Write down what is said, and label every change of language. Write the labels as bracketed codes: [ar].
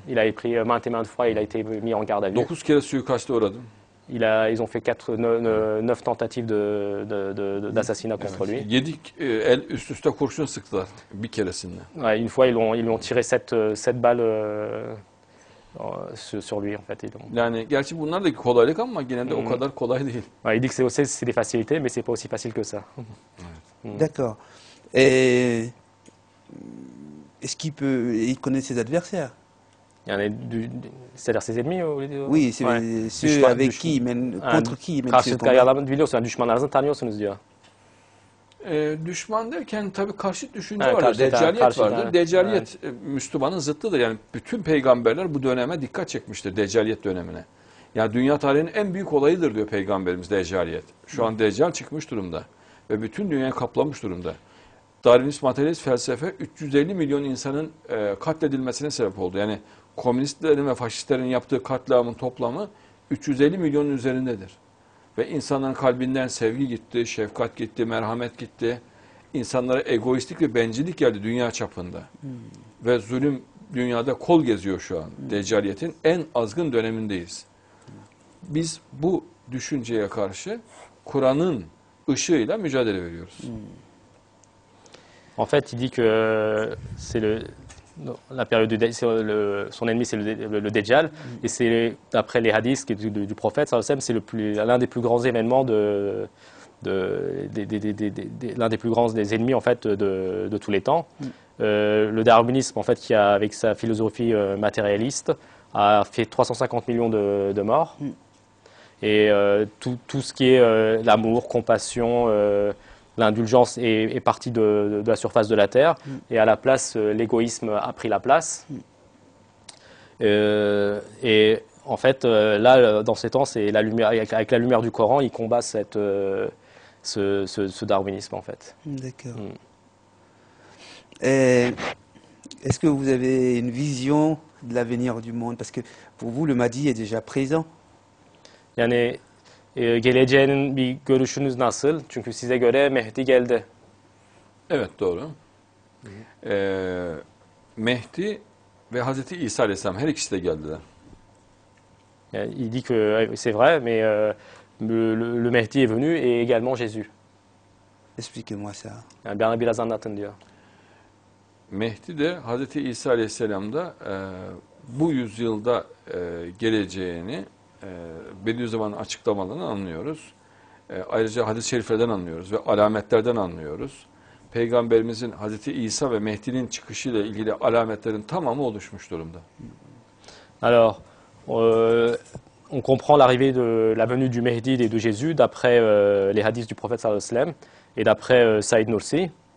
[fr] Il a pris maintes et maintes fois, il a été mis en garde à vue. [tr] 9 kere suikaste uğradım. [fr] Ils ont fait 9 tentatives d'assassinat contre lui. [tr] 7 el üst üste kurşun sıktılar bir keresinde. [fr] Ouais, une fois, ils lui ont tiré 7 balles sur lui en fait. [tr] Yani gerçi bunlar da kolaylık ama yine de o kadar kolay değil. [fr] Ouais, il dit que c'est des facilités, mais c'est pas aussi facile que ça. D'accord. Et est-ce il connaît ses adversaires? C'est-à-dire ses ennemis? Oui, c'est ceux avec qui, contre qui il mène ce combat? [tr] Karşıdaki adamı biliyorsun, düşmanlarınızı tanıyorsunuz diyor. Düşman derken tabii karşıt düşünce Evet, vardır. Deccaliyet karşıt, vardır. evet. Deccaliyet Müslümanın zıttıdır. Yani bütün peygamberler bu döneme dikkat çekmiştir. Deccaliyet dönemine. Yani dünya tarihinin en büyük olayıdır diyor peygamberimiz Deccaliyet. Şu an Deccal çıkmış durumda. Ve bütün dünyayı kaplamış durumda. Darwinist materyalist felsefe 350 milyon insanın katledilmesine sebep oldu. Yani komünistlerin ve faşistlerin yaptığı katliamın toplamı 350 milyonun üzerindedir. Ve insanların kalbinden sevgi gitti, şefkat gitti, merhamet gitti. İnsanlara egoistlik ve bencillik geldi dünya çapında. Ve zulüm dünyada kol geziyor şu an. Deccaliyetin en azgın dönemindeyiz. Biz bu düşünceye karşı Kur'an'ın ışığıyla mücadele veriyoruz. [fr] En fait, il dit que c'est la période son ennemi, c'est le Dajjal, et c'est d'après les hadiths du prophète, c'est l'un des plus grands événements l'un des plus grands des ennemis en fait de tous les temps. Le darwinisme, en fait, qui avec sa philosophie matérialiste, a fait 350 millions de morts. Et tout ce qui est l'amour, compassion, l'indulgence est partie de la surface de la Terre, et à la place, l'égoïsme a pris la place. Et en fait, là, dans ces temps, c'est la lumière, avec la lumière du Coran, il combat ce darwinisme, en fait. D'accord. Est-ce que vous avez une vision de l'avenir du monde? Parce que pour vous, le Mahdi est déjà présent. [tr] Yani geleceğinin bir görüşünüz nasıl? Çünkü size göre Mehdi geldi. Evet, doğru. Mehdi ve Hazreti İsa Aleyhisselam her ikisi de geldiler. [fr] Yani, il dit que c'est vrai, mais le Mehdi est venu et également Jésus. Expliquez-moi ça. [tr] Yani bana biraz anlatın diyor. Mehdi de Hazreti İsa Aleyhisselam da bu yüzyılda geleceğini Bediüzzaman'ın açıklamalarını anlıyoruz. Ayrıca hadis-i şeriflerden anlıyoruz ve alametlerden anlıyoruz. Peygamberimizin Hazreti İsa ve Mehdi'nin çıkışıyla ilgili alametlerin tamamı oluşmuş durumda. [fr] Alors, on comprend l'arrivée de la venue du Mehdi et de Jésus d'après les hadiths du prophète sallallahu alayhi wa sallam et d'après Saïd Nursi.